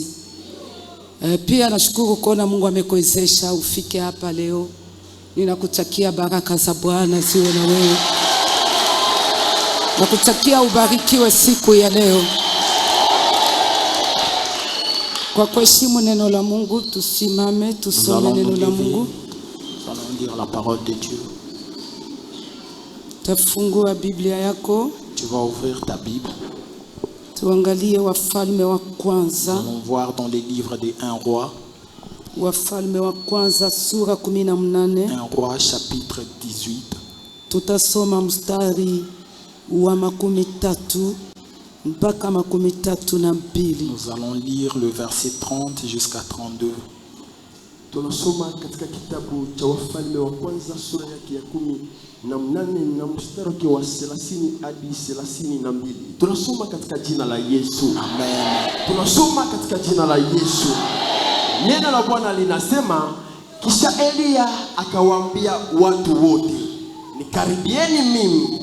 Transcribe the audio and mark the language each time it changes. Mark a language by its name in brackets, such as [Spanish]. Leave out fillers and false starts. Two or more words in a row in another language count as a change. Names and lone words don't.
[Swahili] Pia nashukuru kuona Mungu amekuwezesha ufike hapa leo. Ninakutakia baraka za Bwana ziwe na wewe. Nakutakia ubarikiwe siku ya leo. Kwa kuheshimu neno la Mungu, tusimame tusome neno la Mungu. [French] Nous allons lire la parole de Dieu. [Swahili] Tafungua Biblia yako. [French] Tu vas ouvrir ta Bible. [Swahili] Tuangalie Wafalme wa kwanza. [French] Nous allons voir dans les livres des 1 roi. [Swahili] Wafalme wa kwanza sura 18. [French] 1 roi chapitre 18. [Swahili] Tutasoma mstari wa 13 mpaka 32. [French] Nous allons lire le verset 30 jusqu'à 32. [Swahili] Tunasoma katika kitabu cha Wafalme wa kwanza sura yake ya 18 na mstari wa 30 hadi 32. Tunasoma katika jina la Yesu. Amen. Tunasoma katika jina la Yesu. Neno la Bwana linasema, kisha Elia akawaambia watu wote, nikaribieni mimi.